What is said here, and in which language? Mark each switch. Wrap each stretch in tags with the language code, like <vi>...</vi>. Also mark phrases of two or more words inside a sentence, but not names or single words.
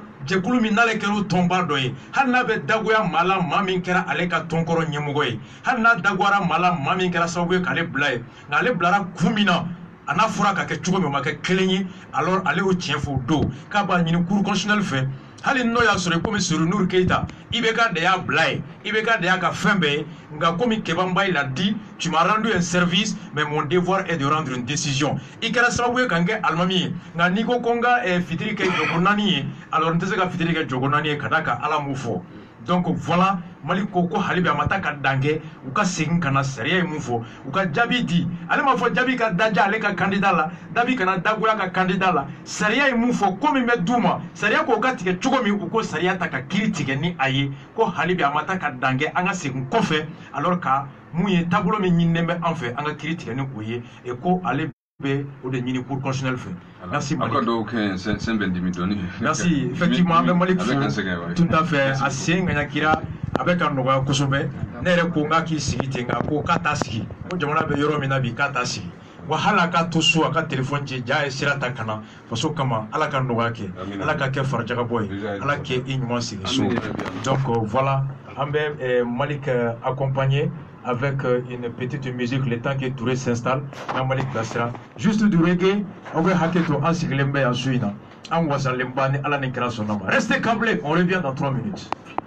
<bm>jɛkulu min n'ale kɛra tɔnba dɔ ye hali n'a bɛ dagoya maa la maa min kɛra ale ka tɔnkɔrɔ ɲɛmɔgɔ ye hali n'a dagoyara maa la maa min kɛra sababu ye k'ale bila ye nka ale bilara kun min na a n'a fɔra ka kɛ cogo min o ma kɛ kelen ye alors ale y'o tiɲɛ fɔ o don k'a b'a ɲini</bm> <fr>cour constitutionnelle</fr> <bm>fɛ hali n'o y'a sɔrɔ komi Surunur Keita IBK de y'a bila ye IBK de y'a ka fɛn bɛɛ ye nka komi Kéba Mbaye</bm> <fr>l'a dit tu m'as rendu un service mais mon devoir est de rendre une décision</fr> <bm>i kɛra sababu ye ka n kɛ alimami ye nka n'i ko ko n ka fitiri kɛ jɔko 4 ye alors n tɛ se ka fitiri kɛ jɔko 4 ye ka da ka Ala m'o fɔ</bm> <fr>donc voilà</fr> <bm>Mali ko ko hali bi a ma taa ka dan kɛ u ka segin ka na sariya ye mun fɔ u ka jaabi di ale ma fɔ jaabi ka daja ale ka candidat la jaabi kana dagoya ka candidat la sariya ye mun fɔ ko min bɛ d'u ma sariya k'o ka tigɛ cogo min u ko sariya ta ka kiiri tigɛ ni a ye ko hali bi a ma taa ka dan kɛ an ka segin kɔfɛ alors ka mun ye taabolo min ɲininen bɛ an fɛ an ka kiiri tigɛ ni o ye et ko ale bɛ o de ɲini</bm> <fr>cour constitutionnelle</fr> <bm>fɛ. Merci Malik.</bm> <fr>Merci effectivement</fr> <bm>an bɛ Malik fo</bm> <fr>tout à fait</fr> <bm>a sen ŋaɲa kira a bɛ ka nɔgɔya kosɛbɛ ne yɛrɛ ko n k'a k'i sigi ten nka ko k'a t'a sigi ko jamana bɛ yɔrɔ min na bi k'a t'a sigi wa hali a k'a to so a ka téléphone ci jaa ye sira ta ka na faso kama Ala ka nɔgɔya kɛ Ala ka kɛ farajagabɔ ye Ala kɛ i ɲuman sigi so</bm> <fr>donc voilà</fr> <bm>an bɛ Malik</bm> <fr>accompagné avec une petite musique le temps que Touré s'installe dans Malik Lassira juste du reggae on va hacker</fr> <bm>to an sigilen bɛ yan so in na an wasalen ba ni Ala ni kira sɔnna ma</bm> <fr>restez câblés on revient dans 3 minutes.</fr>